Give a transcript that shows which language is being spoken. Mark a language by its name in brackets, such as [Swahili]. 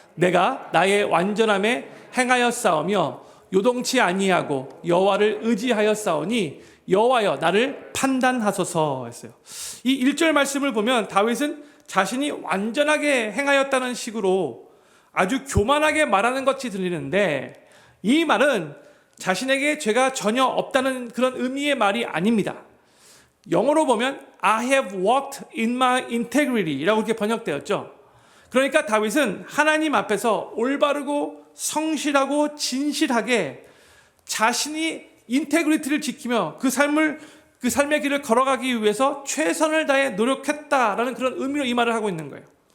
[Korean] 내가 나의 완전함에 행하였사오며 요동치 아니하고 여호와를 의지하였사오니 여호와여 나를 판단하소서 했어요. 이 1절 말씀을 보면 다윗은 자신이 완전하게 행하였다는 식으로 아주 교만하게 말하는 것이 들리는데 이 말은 자신에게 죄가 전혀 없다는 그런 의미의 말이 아닙니다. 영어로 보면 [English] I have walked in my integrity [Korean] 라고 이렇게 번역되었죠. 그러니까 다윗은 하나님 앞에서 올바르고 성실하고 진실하게 자신이 인테그리티를 지키며 그 삶의 길을 걸어가기 위해서 최선을 다해 노력했다라는 그런 의미로 이 말을 하고 있는 거예요.